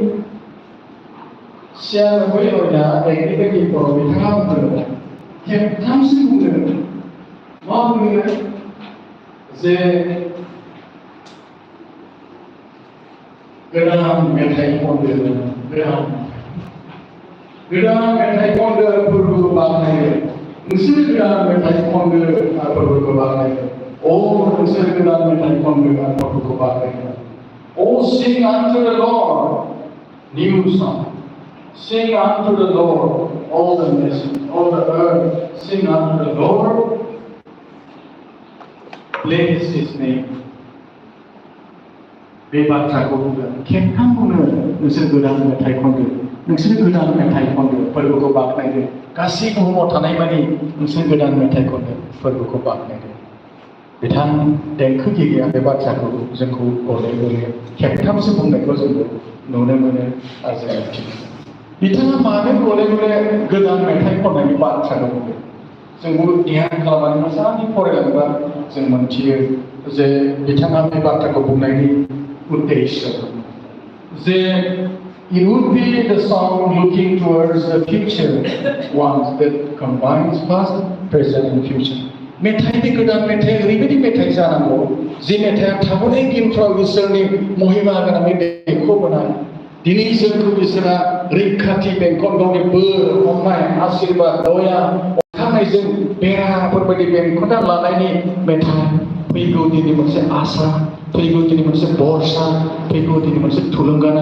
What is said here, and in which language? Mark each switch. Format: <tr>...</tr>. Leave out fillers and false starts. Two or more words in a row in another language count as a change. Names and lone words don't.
<brx>96 अध्याय 1निफ्राय 2 बिथाङा बुंदों खेबथामसो बुंदों मा बुंदों जे गोदान मेथाइ खनदो गोदान मेथाइ खनदो फोरबोखौ बानायो नोंसोर गोदान मेथाइ खनदो फोरबोखौ बानायो नोंसोर गोदान मेथाइ खनदो फोरबोखौ बानायो</brx> <en>sing unto the Lord new song sing unto the Lord all the nations all the earth sing unto the Lord bless his name</en> <brx>बे बाथ्राखौ बुंदों खेबथाम बुंनो नोंसोर गोदान मेथाइ खनदो नोंसोर गोदान मेथाइ खनदो फोरबोखौ बाख्नायदो गासै बुहुमाव थानाय मानि नोंसोर गोदान मेथाइ खनदो फोरबोखौ बाख्नायदो बिथां देंखोगिरिया बे बाथ्राखौ जोंखौ गले गले खेबथामसो बुंनायखौ जोंबो नुनो मोनो आरो जों मिथियो बिथाङा मानो गले गले गोदान मेथाइ खननायनि बाथ्राखौ बुंदों जोंबो ध्यान खालामनानै मोजाङै फरायलाङोबा जों मोनथियो जे बिथाङा बे बाथ्राखौ बुंनायनि उद्देश्य जे</brx> <en>it would be the song looking towards the future ones that combines past, present and future.</en> <brx>मेथाइनि गोदान मेथाइ ओरैबायदि मेथाइ जानांगौ जे मेथाइआ थाबोनाय दिनफ्राव इसोरनि महिमा गोनाङै देंखोबोनाय दिनै जोंखौ इसोरा रैखाथि बेंखन गावनि बोर अननाय आशीर्बाद दया अखानायजों बेराफोरबायदि बेंखनना लानायनि मेथाइ फैगौ दिननि मोनसे आसा फैगौ दिननि मोनसे भरसा फैगौ दिननि मोनसे थुलुंगानाय</brx>